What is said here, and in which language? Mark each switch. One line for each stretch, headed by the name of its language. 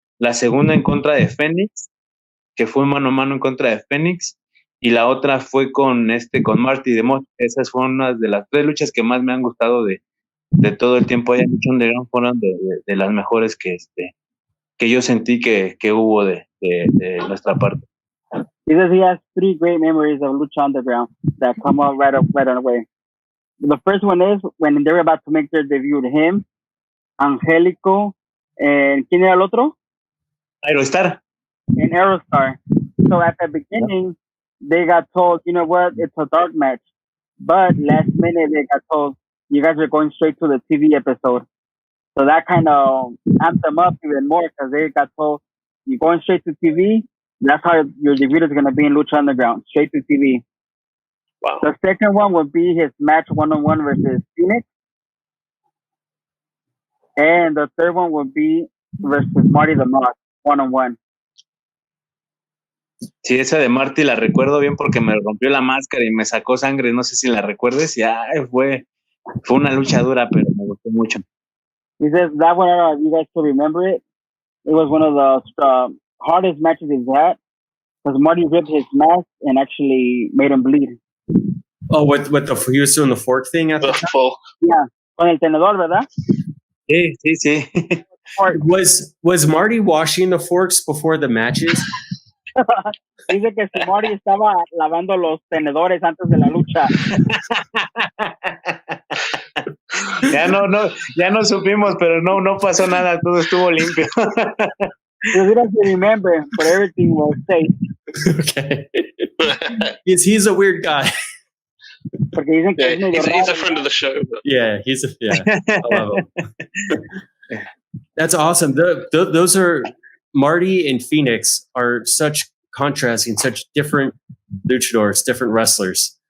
Spanish: La segunda en contra de Fénix, que fue mano a mano en contra de Fénix, y la otra fue con Marty de Mod. Esas fueron unas de las tres luchas que más me han gustado de todo el tiempo allá en Lucha Underground. Fueron de las mejores que yo sentí que hubo de nuestra parte.
English: He says he has three great memories of Lucha Underground that come out right away. The first one is when they were about to make their debut, him, Angélico, and
Spanish: ¿quién era el otro?
English: Aerostar. And Aerostar. So at the beginning, they got told, you know what, it's a dark match. But last minute, they got told, you guys are going straight to the TV episode. So that kind of amped them up even more because they got told, you're going straight to TV. That's how your debut is going to be in Lucha Underground, straight to TV. Wow. The second one would be his match one-on-one versus Phoenix. And the third one would be versus Marty the Moth, one-on-one.
Spanish: Sí, esa de Marty la recuerdo bien porque me rompió la máscara y me sacó sangre. No sé si la recuerdes. Y fue una lucha dura, pero me gustó mucho.
English: He says that one, you guys still remember it. It was one of the hardest matches he's had because Marty ripped his mask and actually made him bleed. Oh, with he was doing the fork thing at the fork.
Spanish: Yeah, con el tenedor, ¿verdad? Sí.
English: Was Marty washing the forks before the matches?
Spanish: Dice que si Marty estaba lavando los tenedores antes de la lucha. Ya no supimos, pero no pasó nada, todo estuvo limpio.
English: Because he doesn't remember, but everything was safe. Okay. He's a weird guy.
Spanish: Porque dicen que
English: he's a friend of the show. But. Yeah, I love him. That's awesome. Those are Marty and Phoenix are such contrasting, such different luchadors, different wrestlers.